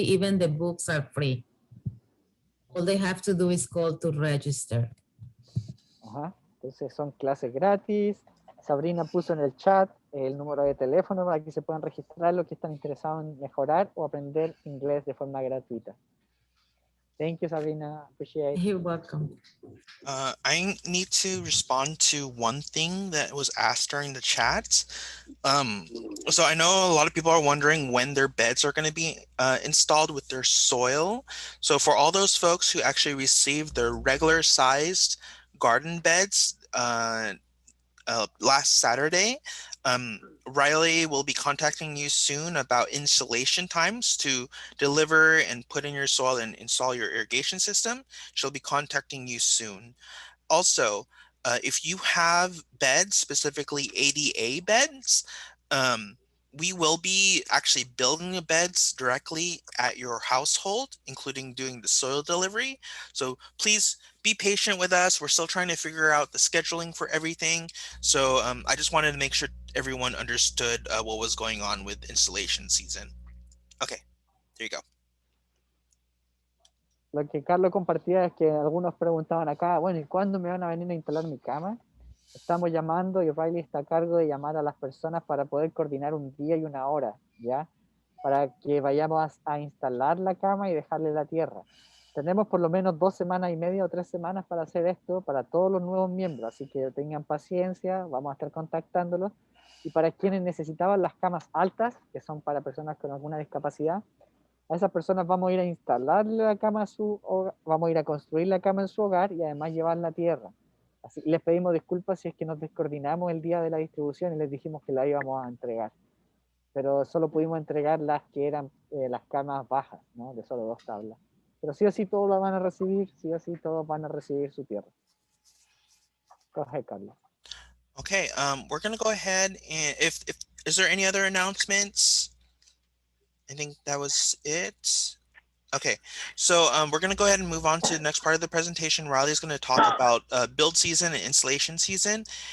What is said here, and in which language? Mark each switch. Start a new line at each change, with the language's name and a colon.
English: Even the books are free. All they have to do is call to register. Ajá.
Spanish: Entonces son clases gratis. Sabrina puso en el chat el número de teléfono para que se puedan registrar los que están interesados en mejorar o aprender inglés de forma gratuita.
English: Thank you, Sabrina. Appreciate it. You're welcome. I need to respond to one thing that was asked during the chat. So I know a lot of people are wondering when their beds are going to be installed with their soil. So for all those folks who actually received their regular sized garden beds last Saturday, Riley will be contacting you soon about installation times to deliver and put in your soil and install your irrigation system. She'll be contacting you soon. Also, if you have beds, specifically ADA beds, we will be actually building the beds directly at your household, including doing the soil delivery. So please be patient with us. We're still trying to figure out the scheduling for everything. So I just wanted to make sure everyone understood what was going on with installation season. Okay, there you go.
Spanish: Lo que Carlos compartía es que algunos preguntaban acá, bueno, ¿y cuándo me van a venir a instalar mi cama? Estamos llamando y Riley está a cargo de llamar a las personas para poder coordinar un día y una hora, ¿ya? Para que vayamos a instalar la cama y dejarle la tierra. Tenemos por lo menos 2 semanas y media o 3 semanas para hacer esto para todos los nuevos miembros, así que tengan paciencia, vamos a estar contactándolos. Y para quienes necesitaban las camas altas, que son para personas con alguna discapacidad, a esas personas vamos a ir a instalarle la cama a su hogar, vamos a ir a construir la cama en su hogar y además llevar la tierra. Así, les pedimos disculpas si es que nos descoordinamos el día de la distribución y les dijimos que la íbamos a entregar. Pero solo pudimos entregar las que eran las camas bajas, ¿no? De solo 2 tablas. Pero sí o sí todos la van a recibir, sí o sí todos van a recibir su tierra.
English: Go ahead, Carlos. Okay, we're going to go ahead and is there any other announcements? I think that was it. Okay, so we're going to go ahead and move on to the next part of the presentation. Riley's going to talk about build season and installation season.